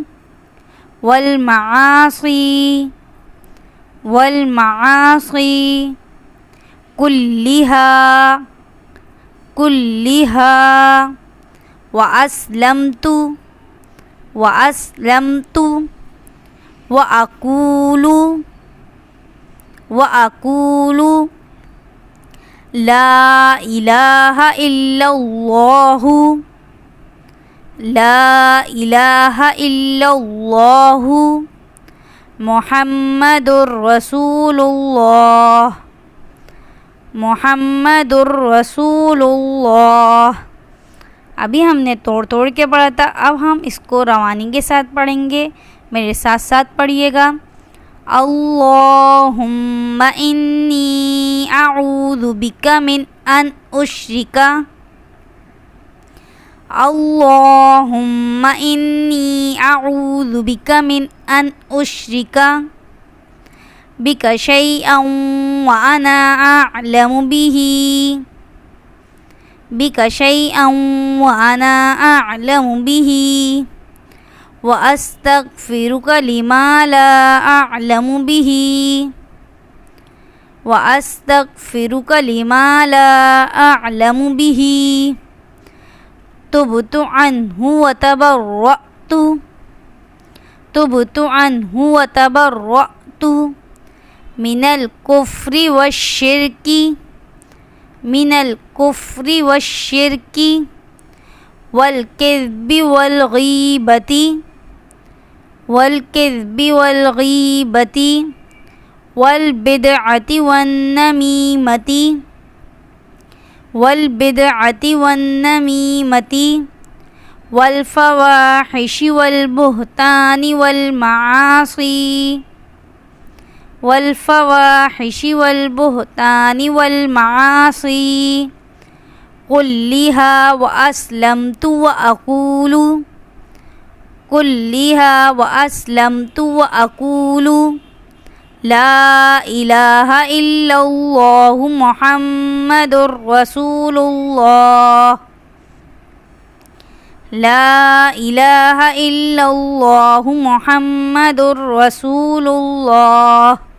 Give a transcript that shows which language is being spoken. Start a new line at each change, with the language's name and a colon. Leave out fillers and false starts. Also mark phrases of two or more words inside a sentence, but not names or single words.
Arabic: والمعاصی، والمعاصی کلھا، کلھا واسلمت، واسلمت واقول، واقول لا الہ الا اللہ، لا الہ الا اللہ محمد الرسول اللہ، محمد الرسول اللہ۔
Urdu: ابھی ہم نے توڑ کے پڑھا تھا، اب ہم اس کو روانی کے ساتھ پڑھیں گے۔ میرے ساتھ ساتھ پڑھیے گا۔
Arabic: اللہم انی اعوذ بک من ان اشرک، اللہم انی اعوذ بک من ان اشرک بک شیئا وانا اعلم به، بک شیئا وانا اعلم به واستغفرک لما لا اعلم به، واستغفرک لما لا اعلم به تبت عنہ وتبرأت، تبت عنہ وتبرأت من الکفر والشرک، من الکفر والشرک والکذب والغیبۃ، والکذب والغیبۃ والبدعۃ والنمیمۃ، والبدعۃ والنمیمۃ والفواحش والبہتان والمعاصی، والفواحش والبہتان والمعاصی کلھا واسلمت واقول، کلھا واسلمت واقول لا الہ الا اللہ محمد الرسول اللہ، لا الہ الا اللہ محمد الرسول اللہ۔